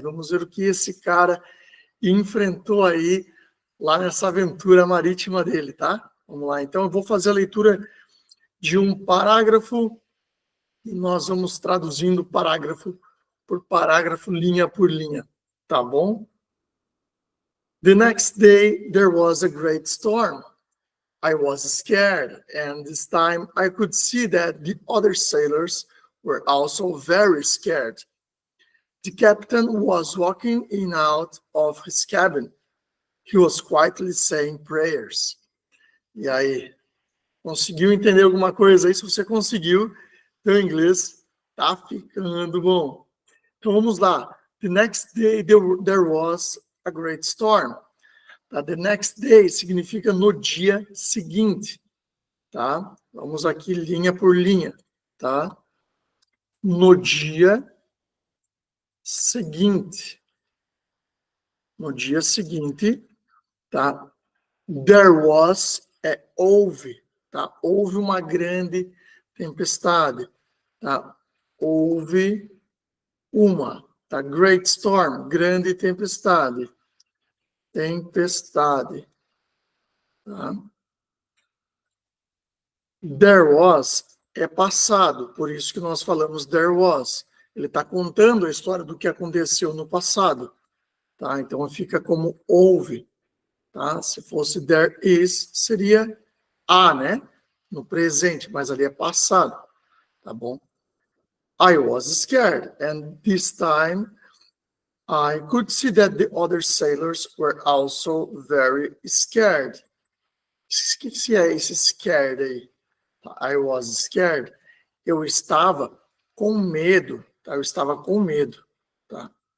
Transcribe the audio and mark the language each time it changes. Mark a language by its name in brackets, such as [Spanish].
[Portuguese] Vamos ver o que esse cara enfrentou aí lá nessa aventura marítima dele, tá? Vamos lá. Então, eu vou fazer a leitura de um parágrafo e nós vamos traduzindo parágrafo por parágrafo, linha por linha, tá bom? [English] The next day, there was a great storm. I was scared, and this time I could see that the other sailors were also very scared. The captain was walking in and out of his cabin. He was quietly saying prayers. [Portuguese] E aí, conseguiu entender alguma coisa aí? Se você conseguiu, teu inglês tá ficando bom. Então vamos lá. [English] The next day there was a great storm. [Portuguese] Tá? [English] The next day [Portuguese] significa no dia seguinte, tá? Vamos aqui linha por linha, tá? No dia seguinte. No dia seguinte, tá? [English] There was, [Portuguese] houve, tá? Houve uma grande tempestade, tá? Houve uma, tá? [English] Great storm, [Portuguese] grande tempestade. Tempestade, tá? [English] There was [Portuguese] é passado, por isso que nós falamos [English] there was. [Portuguese] Ele está contando a história do que aconteceu no passado, tá? Então fica como houve, tá? Se fosse [English] there is, [Portuguese] seria há, né? No presente, mas ali é passado, tá bom? [English] I was scared, and this time I could see that the other sailors were also very scared. [Portuguese] O que é esse scared aí? [English] I was scared. [Portuguese] Eu estava com medo, tá? Eu estava com medo, tá?